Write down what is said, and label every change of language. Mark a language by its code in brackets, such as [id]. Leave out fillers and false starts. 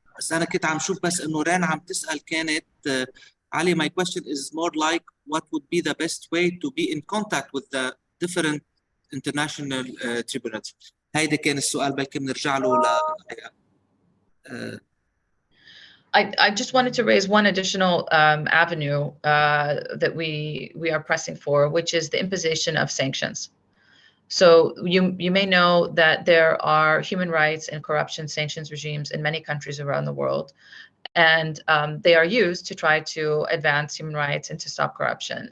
[ar] بس أنا كنت عم شوف بس إنه ران عم تسأل كانت علي. [en] My question is more like what would be the best way to be in contact with the different international tribunals. [ar] هيدا كان السؤال، بلكي بنرجع له [en] I just wanted to raise one additional avenue that we are pressing for, which is the imposition of sanctions. So you may know that there are human rights and corruption sanctions regimes in many countries around the world, and they are used to try to advance human rights and to stop corruption.